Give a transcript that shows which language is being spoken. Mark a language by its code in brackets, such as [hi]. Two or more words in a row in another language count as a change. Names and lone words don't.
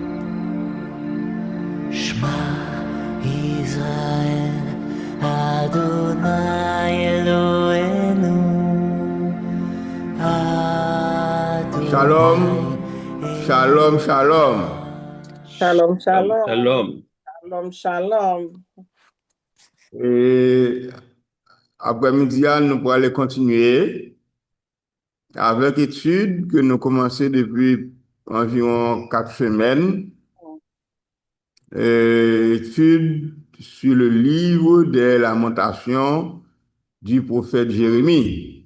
[he] שמע ישראל, אדוני אלוהינו, Shalom, Adonai שלום, שלום. Shalom, Shalom, shalom. shalom. שלום, שלום. [fr] Et après-midi, nous pourrons aller continuer avec l'étude que nous commençons depuis environ 4 semaines. Étude sur le livre des Lamentations du prophète Jérémie.